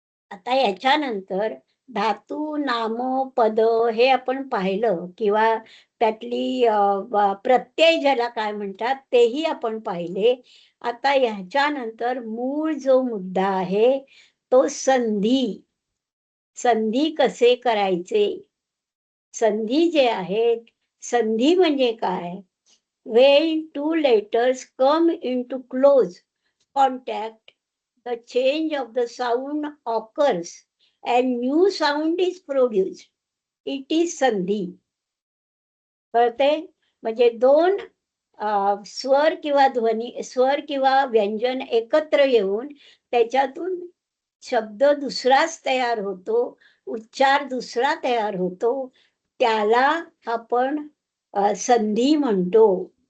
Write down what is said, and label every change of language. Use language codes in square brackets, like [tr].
[mr] आता याच्यानंतर धातू, नाम, पद हे आपण पाहिलं, किंवा त्यातली प्रत्यय ज्याला काय म्हणतात तेही आपण पाहिले. आता ह्याच्यानंतर मूळ जो मुद्दा आहे तो संधी. संधी कसे करायचे? संधी जे आहेत, संधी म्हणजे काय? [en] When two letters come into close contact, the change of the sound occurs and new sound is produced. It is संधी. [mr] कळते? म्हणजे दोन स्वर किंवा ध्वनी, स्वर किंवा व्यंजन एकत्र येऊन त्याच्यातून शब्द दुसराच तयार होतो, उच्चार दुसरा तयार होतो, त्याला आपण संधी म्हणतो.